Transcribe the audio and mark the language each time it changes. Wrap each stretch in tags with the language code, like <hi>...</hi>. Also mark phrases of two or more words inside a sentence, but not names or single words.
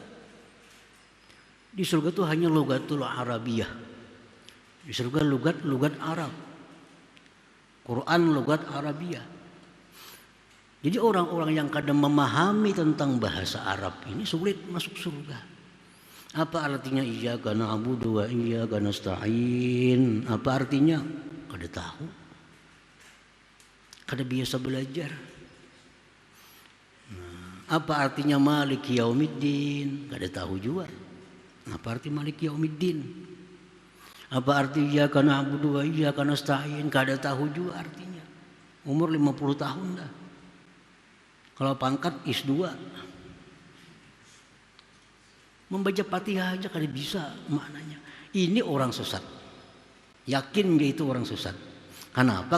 <bjn>Di surga itu hanya</bjn> <ar>لغة العربية.</ar> <bjn>Di surga</bjn> <ar>لغة عرب.</ar> <bjn>Quran</bjn> <ar>لغة عربية.</ar> <bjn>Jadi orang-orang yang kadang memahami tentang bahasa Arab ini sulit masuk surga. Apa artinya</bjn> <ar>إياك نعبد وإياك نستعين?</ar> <bjn>Apa artinya? Kada tahu. Kada biasa belajar. Apa artinya</bjn> <ar>مالك يوم الدين?</ar> <bjn>Kada tahu juga. Apa arti</bjn> <ar>مالك يوم الدين?</ar> <bjn>Apa arti</bjn> <ar>إياك نعبد وإياك نستعين?</ar> <bjn>Kada tahu juga artinya. Umur 50 tahun dah. Kalau pangkat IS2. Membaca Fatihah aja kada bisa maknanya. Ini orang sesat. Yakin dia itu orang sesat. Kenapa?</bjn>